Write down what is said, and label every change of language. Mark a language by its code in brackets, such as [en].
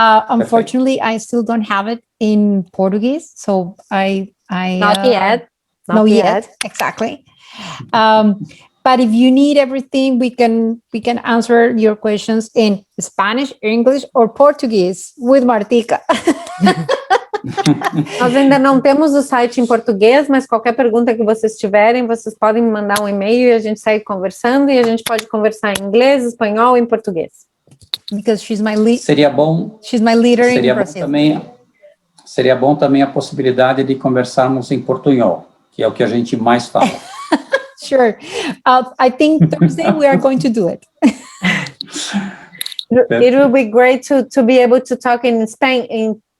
[en] Unfortunately, I still don't have it in Portuguese, so I Not yet. Not yet. Exactly. But if you need everything, we can answer your questions in Spanish, English, or Portuguese with Martica. [pt] Nós ainda não temos o site em português, mas qualquer pergunta que vocês tiverem, vocês podem me mandar um e-mail e a gente segue conversando e a gente pode conversar em inglês, espanhol e em português. [en] Because she's my lead. [pt] Seria bom. [en] She's my leader in [pt] Seria bom [en] Brazil. [pt] Seria bom também a possibilidade de conversarmos em portunhol, que é o que a gente mais fala. [en] Sure. I think Thursday we are going to do it. It will be great to be able to talk in Spanglish.